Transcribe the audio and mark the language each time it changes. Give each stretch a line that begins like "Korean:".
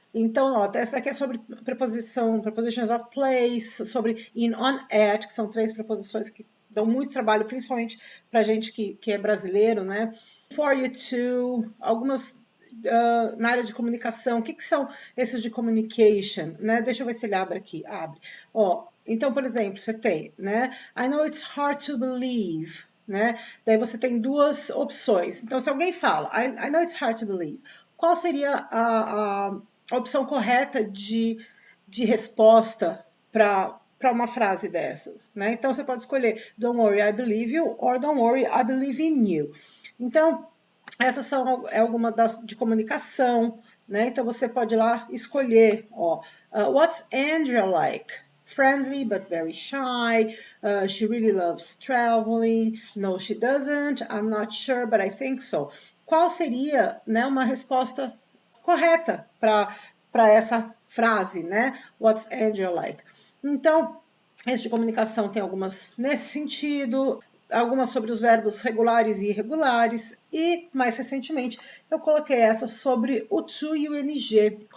Portuguese: Então, ó, essa daqui é sobre prepositions of place, sobre in, on, at, que são 3 preposições que dão muito trabalho, principalmente para gente que é brasileiro, né?
English: For you to,
Portuguese: algumas na área de comunicação. O que são esses de communication, né? Deixa eu ver se ele abre aqui. Abre. Ó, então, por exemplo, você tem, né?
English: I know it's hard to believe, né?
Portuguese: Daí você tem duas opções. Então, se alguém fala,
English: I know it's hard to believe,
Portuguese: qual seria a opção correta de resposta para uma frase dessas, né? Então, você pode escolher
English: Don't worry, I believe you, or Don't worry, I believe in you.
Portuguese: Então, essas são algumas de comunicação, né? Então, você pode ir lá escolher, ó,
English: what's Andrea like? Friendly but very shy. She really loves traveling. No, she doesn't. I'm not sure, but I think so.
Portuguese: Qual seria, né, uma resposta correta para essa frase, né?
English: What's Andrea like?
Portuguese: Então, esse de comunicação tem algumas nesse sentido, algumas sobre os verbos regulares e irregulares, e mais recentemente eu coloquei essa sobre o to e o ing.